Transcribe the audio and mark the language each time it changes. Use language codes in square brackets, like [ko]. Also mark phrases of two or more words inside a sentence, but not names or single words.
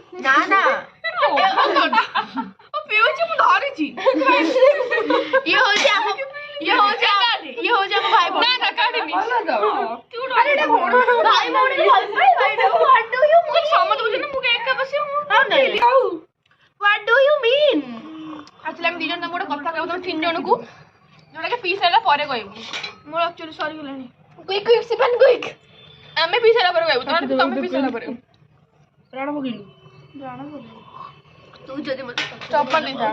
[or] ନା ପିଉଛି ମୁଁ ଧରିଛି ଇଏ ହଉଛି ଆମ ଭାଇ ଭଉଣୀ ନା କାଢିନି ଭାଇ ଭଉଣୀ ସମସ୍ତେ ବୁଝୁଛନ୍ତି ମୁଁ ଏକା ବସିବ [en] What do you mean? [or] ଆକ୍ଚୁଆଲି ଆମେ 2 ଜଣ ଗୋଟେ କଥା କହିବୁ ତମ 3 ଜଣଙ୍କୁ ଯୋଉଟା କି ପିଇ ସାରିଲା ପରେ କହିବୁ ମୋର ଆକ୍ଚୁଆଲି ସରିଗଲାଣି କୁଇକ୍ ଆମେ ପିଇ ସାରିଲା ପରେ କହିବୁ ତମେ ପିଇ ସାରିଲା ପରେ ରାଣ ପକେଇଲୁ ତୁ ଯଦି ମତେ ଚପଲ ନେଇଥା